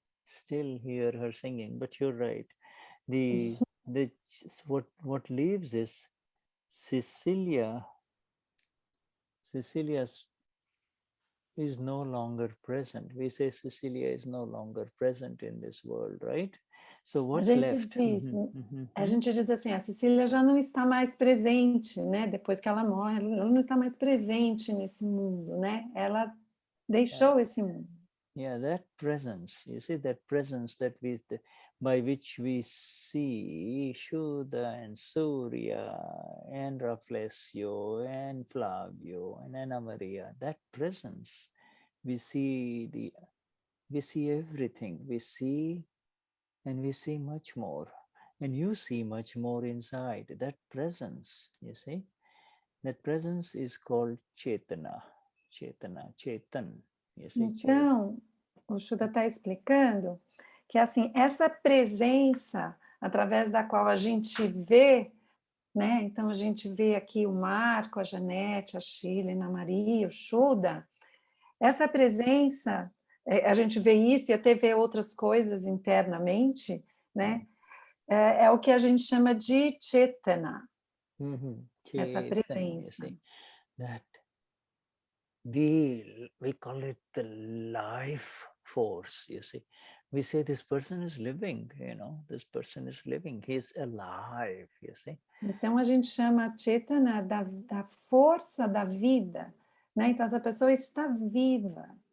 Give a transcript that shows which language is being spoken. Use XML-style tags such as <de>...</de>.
<en>still hear her singing, but you're right. The what leaves is Cecilia. Cecilia is no longer present. We say Cecilia is no longer present in this world, right? So what's left?</en> <pt>A gente diz assim, a Cecília já não está mais presente, né? Depois que ela morre, ela não está mais presente nesse mundo, né? Ela deixou esse mundo.</pt> <en>Yeah, that presence, you see, that presence by which we see Shuddha and Surya and Raflesio and Flavio and Anna Maria, that presence, we see everything, we see much more, and you see much more inside. That presence, you see, that presence is called Chetana, Chetan.</en> <pt>Então, o Shuddha está explicando que assim, essa presença através da qual a gente vê, né? Então a gente vê aqui o Marco, a Janete, a Sheila, a Ana Maria, o Shuddha. Essa presença, a gente vê isso e até vê outras coisas internamente, né? É o que a gente chama de Chetana. Essa presença.</pt> <en>We call it the life force, you see. We say this person is living, this person is living, he's alive, you see.</en> <pt>Então a gente chama a Chetana da força da vida, né? Então essa pessoa está viva.</pt>